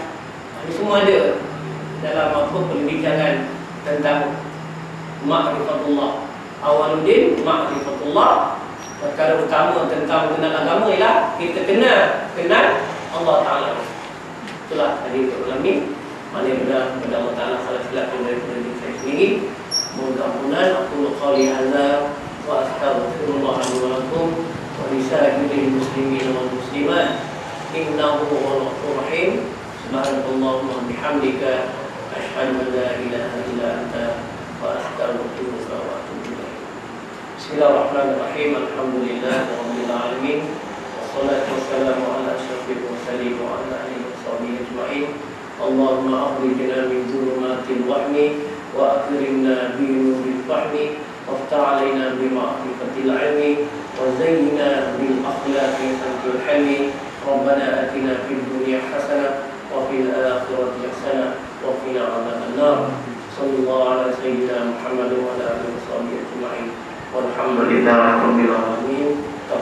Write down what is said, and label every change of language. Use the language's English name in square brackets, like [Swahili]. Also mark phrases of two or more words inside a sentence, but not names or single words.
[Malay] Ini semua ada dalam perbincangan tentang ma'rifatullah. [Arabic] أول الدين معرفة الله. [Malay] Perkara utama tentang mengenal agama ialah kita kenal [Arabic] الله تعالى. [Malay] Itulah tadi untuk malam ni. Mana pada [Arabic] الله تعالى [Malay] salah silap daripada diri saya sendiri. Mohon ampunan. [Arabic] أقول قولي هذا وأستغفر الله لي ولكم ولسائر المسلمين والمسلمات. إنه هو الغفور الرحيم سبحانك اللهم وبحمدك أشهد أن لا إله إلا أنت وأستغفرك وأتوب إليك. بسم الله الرحمن الرحيم الحمد لله رب العالمين. والصلاة والسلام على أشرف المرسلين وعلى آله وصحبه أجمعين. اللهم أخرجنا من ظلمات الوهم وأكرمنا بنور الفهم وافتح علينا بمعرفة العلم وزينا بالأخلاق سنت الحلم. ربنا آتنا في الدنيا حسنة وفي الآخرة حسنة وقنا عذاب النار. صلى الله على سيدنا محمد وعلى آله وصحبه أجمعين. والحمد لله رب العالمين.